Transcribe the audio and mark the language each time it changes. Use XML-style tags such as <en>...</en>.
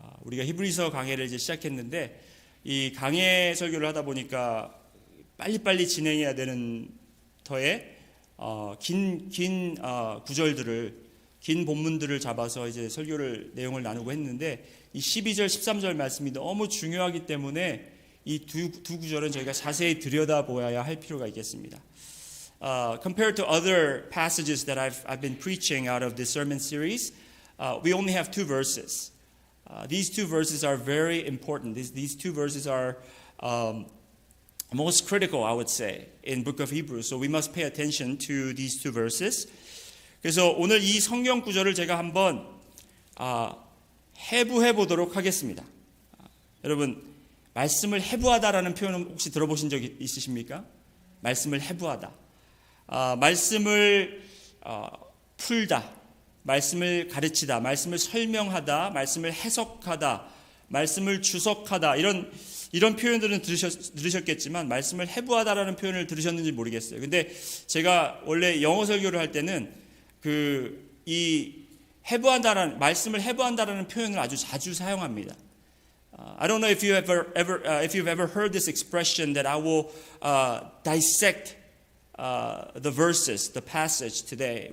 <ko>우리가 히브리서 강해를 이제 시작했는데 이 강해 설교를 하다 보니까 빨리빨리 진행해야 되는 터에 긴 구절들을, 긴 본문들을 잡아서 이제 설교를 내용을 나누고 했는데 이 12절, 13절 말씀이 너무 중요하기 때문에 이 두 구절은 저희가 자세히 들여다보아야 할 필요가 있겠습니다.</ko> <en>Compared to other passages that I've been preaching out of this sermon series, we only have two verses. These two verses are very important. These two verses are most critical, I would say, in Book of Hebrews. So we must pay attention to these two verses.</en> <ko>그래서 오늘 이 성경 구절을 제가 한번 해부해 보도록 하겠습니다. 여러분, 말씀을 해부하다라는 표현은 혹시 들어보신 적 있으십니까? 말씀을 해부하다. 말씀을 풀다, 말씀을 가르치다, 말씀을 설명하다, 말씀을 해석하다, 말씀을 주석하다, 이런 표현들은 들으셨겠지만 말씀을 해부하다라는 표현을 들으셨는지 모르겠어요. 근데 제가 원래 영어 설교를 할 때는 이 해부한다라는, 말씀을 해부한다라는 표현을 아주 자주 사용합니다.</ko> <en>I don't know if you've ever heard this expression that I will dissect the verses, the passage today.</en>